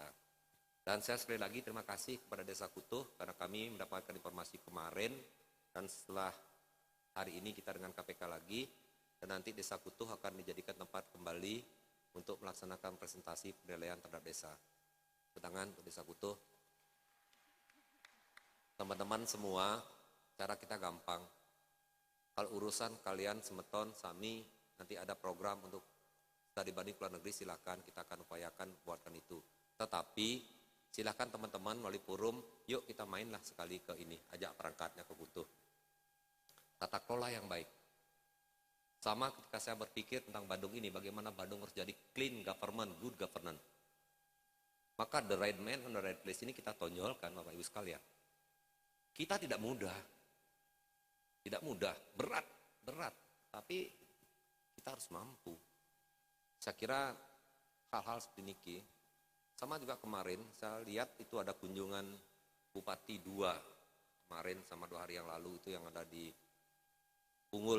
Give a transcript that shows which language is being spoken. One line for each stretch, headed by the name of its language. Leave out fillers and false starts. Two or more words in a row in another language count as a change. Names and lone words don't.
Indonesian: Dan saya sekali lagi terima kasih kepada Desa Kutuh karena kami mendapatkan informasi kemarin, dan setelah hari ini kita dengan KPK lagi, dan nanti Desa Kutuh akan dijadikan tempat kembali untuk melaksanakan presentasi penilaian terhadap desa. Tangan untuk Desa Kutuh. Teman-teman semua, cara kita gampang. Kalau urusan kalian
Balinese: semeton, sami,
Indonesian: nanti ada program untuk studi banding ke luar negeri, silakan kita akan upayakan buatkan itu. Tetapi silakan teman-teman melalui forum, yuk kita mainlah sekali ke ini, ajak perangkatnya ke Kutuh. Tata kelola yang baik. Sama ketika saya berpikir tentang Bandung ini, bagaimana Bandung harus jadi
English: clean government, good governance.
Indonesian: Maka
English: the right man on the right place
Indonesian: ini kita tonjolkan Bapak Ibu sekalian. Kita tidak mudah, berat, tapi kita harus mampu. Saya kira hal-hal seperti ini, sama juga kemarin saya lihat itu ada kunjungan Bupati 2 kemarin sama 2 hari yang lalu itu yang ada di Punggul.